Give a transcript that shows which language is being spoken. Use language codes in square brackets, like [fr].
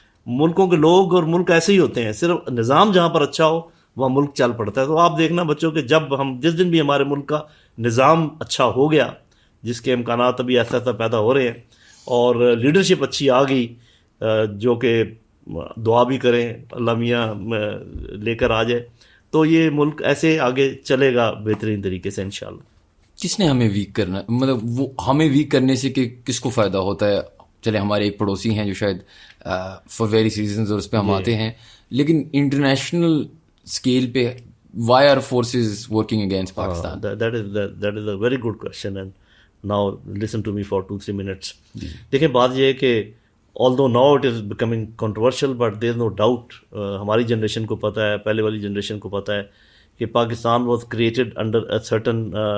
[ur] ملکوں کے لوگ اور ملک ایسے ہی ہوتے ہیں, صرف نظام جہاں پر اچھا ہو وہاں ملک چل پڑتا ہے. تو آپ دیکھنا بچوں کہ جب ہم جس دن بھی ہمارے ملک کا نظام اچھا ہو گیا, جس کے امکانات ابھی ایسا ایسا پیدا ہو رہے ہیں, اور لیڈرشپ اچھی آ گئی, جو کہ دعا بھی کریں اللہ میاں لے کر آ جائے, تو یہ ملک ایسے آگے چلے گا بہترین طریقے سے انشاءاللہ. کس نے ہمیں ویک کرنا, مطلب وہ ہمیں ویک کرنے سے کہ کس کو فائدہ ہوتا ہے؟ چلے ہمارے ایک پڑوسی ہیں جو شاید [en] for various reasons [ur] اور اس پہ ہم آتے ہیں, لیکن انٹرنیشنل اسکیل پہ [en] Why are forces working against Pakistan? That is a very good question, and now listen to me for 2-3 minutes. [ur] دیکھیں بات یہ ہے کہ [en] although now it is becoming controversial, but there is no doubt, [ur] ہماری generation کو پتہ ہے, [en] پہلے والی جنریشن کو پتہ ہے کہ Pakistan was created under a certain